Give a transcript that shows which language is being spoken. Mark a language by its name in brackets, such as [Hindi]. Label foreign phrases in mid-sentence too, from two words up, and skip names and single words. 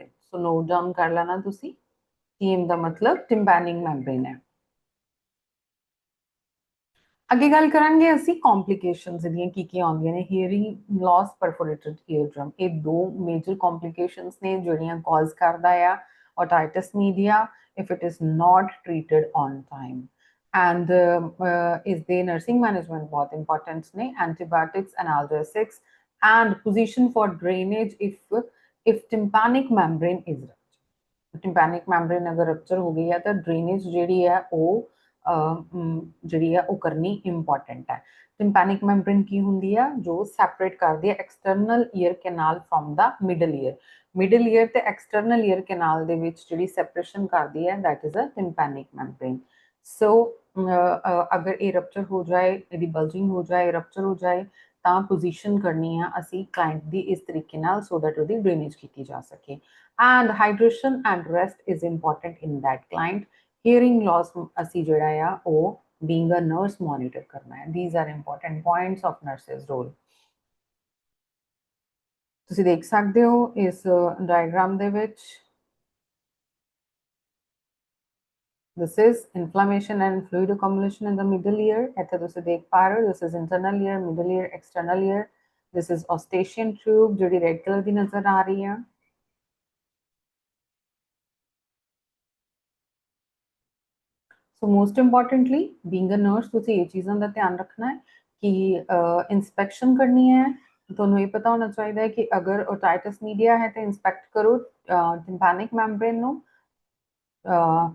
[English] so note down [Punjabi] ਕਰ ਲੈਣਾ ਤੁਸੀਂ, TM ਦਾ ਮਤਲਬ [English] tympanic membrane [Punjabi] ਹੈ। ਅੱਗੇ ਗੱਲ ਕਰਾਂਗੇ ਅਸੀਂ ਕੰਪਲਿਕੇਸ਼ਨਸ ਦੀਆਂ ਕੀ ਕੀ ਆਉਂਦੀਆਂ ਨੇ। [English] hearing loss, perforated eardrum, [Punjabi] ਇਹ ਦੋ [English] major complications [Punjabi] ਨੇ ਜਿਹੜੀਆਂ ਕਾਜ਼ ਕਰਦਾ ਆ [English] otitis media if it is not treated on time. And is the nursing management ਬਹੁਤ important ਨੇ, antibiotics, analgesics and position for drainage if tympanic membrane is ruptured. Tympanic membrane [Punjabi] ਅਗਰ rupture ਹੋ ਗਈ ਹੈ ਤਾਂ drainage ਜਿਹੜੀ ਹੈ ਉਹ ਜਿਹੜੀ ਹੈ ਉਹ ਕਰਨੀ ਇੰਪੋਰਟੈਂਟ ਹੈ। ਟਿੰਪੈਨਿਕ ਮੈਮਬ੍ਰੇਨ ਕੀ ਹੁੰਦੀ ਆ? ਜੋ ਸੈਪਰੇਟ ਕਰਦੀ ਹੈ [English] external ear canal from the middle ear. middle ear ਤੇ external ear canal [Punjabi] ਦੇ ਵਿੱਚ ਜਿਹੜੀ ਸੈਪਰੇਸ਼ਨ ਕਰਦੀ ਹੈ [English] that is a tympanic membrane. [Punjabi] ਸੋ ਅਗਰ ਇਹ ਰਪਚਰ ਹੋ ਜਾਏ, ਇਹਦੀ ਬਲਜਿੰਗ ਹੋ ਜਾਏ, ਰਪਚਰ ਹੋ ਜਾਏ ਤਾਂ ਪੋਜੀਸ਼ਨ ਕਰਨੀ ਆ ਅਸੀਂ ਕਲਾਇੰਟ ਦੀ ਇਸ ਤਰੀਕੇ ਨਾਲ [English] so that [Punjabi] ਉਹਦੀ ਡਰੇਨੇਜ ਕੀਤੀ ਜਾ ਸਕੇ। [English] and hydration and rest is important in that client. [Punjabi] ਹੀਅਰਿੰਗ ਲਾਸ ਅਸੀਂ ਜਿਹੜਾ ਆ ਉਹ [English] being a nurse monitor [Punjabi] ਕਰਨਾ ਹੈ। [English] These are important points of nurses role. [Punjabi] ਤੁਸੀਂ ਦੇਖ ਸਕਦੇ ਹੋ ਇਸ ਡਾਇਗਰਾਮ ਦੇ ਵਿੱਚ [English] this is inflammation and fluid accumulation in the middle ear. [Punjabi] ਇੱਥੇ ਤੁਸੀਂ ਦੇਖ ਪਾ ਰਹੇ ਹੋ [English] this is internal ear, middle ear, external ear. This is eustachian tube [Punjabi] ਜਿਹੜੀ ਰੈਡ ਕਲਰ ਦੀ ਨਜ਼ਰ ਆ ਰਹੀ ਹੈ। [English] so most importantly being a nurse [Punjabi] ਤੁਸੀਂ ਇਹ ਚੀਜ਼ਾਂ ਦਾ ਧਿਆਨ ਰੱਖਣਾ ਹੈ ਕਿ ਇਨਸਪੈਕਸ਼ਨ ਕਰਨੀ ਹੈ। ਤੁਹਾਨੂੰ ਇਹ ਪਤਾ ਹੋਣਾ ਚਾਹੀਦਾ ਹੈ ਕਿ ਅਗਰ [English] otitis media [Punjabi] ਹੈ ਤਾਂ ਇੰਸਪੈਕਟ ਕਰੋ [English] tympanic membrane [Punjabi] ਨੂੰ [English] via otoscope.